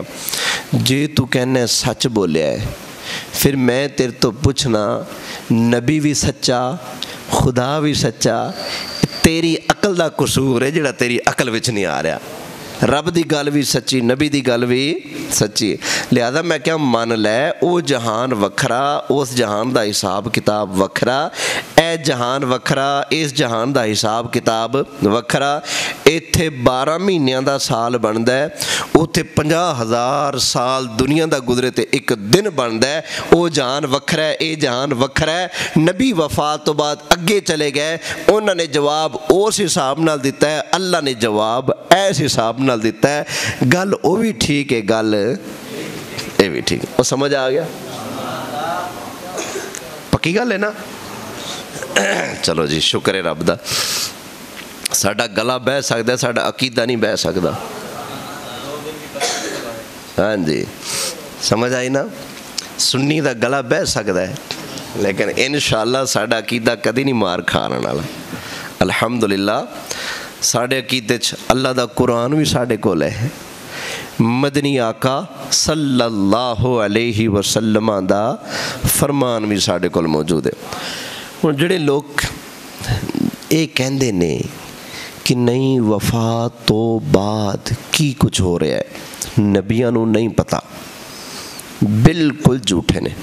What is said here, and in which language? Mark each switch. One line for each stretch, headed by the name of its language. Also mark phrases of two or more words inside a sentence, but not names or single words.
Punjabi: جے تو کہنا سچ بولیا ہے پھر میں تیرے تو پوچھنا نبی بھی سچا خدا بھی سچا, تیری عقل دا قصور ہے جڑا تیری عقل وچ نہیں آ رہا. رب دی گل بھی سچی, نبی دی گل بھی سچی. لہذا میں کیا مان لے او جہان وکھرا, اس جہان دا حساب کتاب وکھرا, اے جہان وکھرا, اس جہان دا حساب کتاب وکھرا. ایتھے 12 مہینیاں دا سال بندا ہے, اوتھے 50,000 سال دنیا دا گزرے تے ایک دن بندا ہے. او جہان وکھرا ہے, اے جہان وکھرا ہے. نبی وفات تو بعد اگے چلے گئے, انہوں نے جواب اس حساب نال دیتا ہے, اللہ نے جواب ایس حساب نال دیتا ہے. گل او بھی ٹھیک ہے, گل اے بھی ٹھیک ہے. وہ سمجھ آ گیا؟ پکی گل ہے نا؟ چلو جی شکر ہے رب دا, ساڈا گلا بہ سکتا ہے, ساڈا عقیدہ نہیں بہ سکتا. ہاں جی سمجھ آئی نا؟ سنی دا گلا بہ سکتا ہے لیکن انشاءاللہ ساڈا عقیدہ کدی نہیں مار کھان والا. الحمدللہ ساڈے عقیدے چ اللہ دا قرآن بھی ساڈے کول ہے, مدنی آقا
Arabic: صلی اللہ علیہ وسلم
Punjabi: دا فرمان بھی ساڈے کول موجود ہے. ہن جڑے لوگ یہ کہندے نے کہ نہیں وفات تو بعد کی کچھ ہو رہا ہے, نبیاں نو نہیں پتہ, بالکل جھوٹے نے.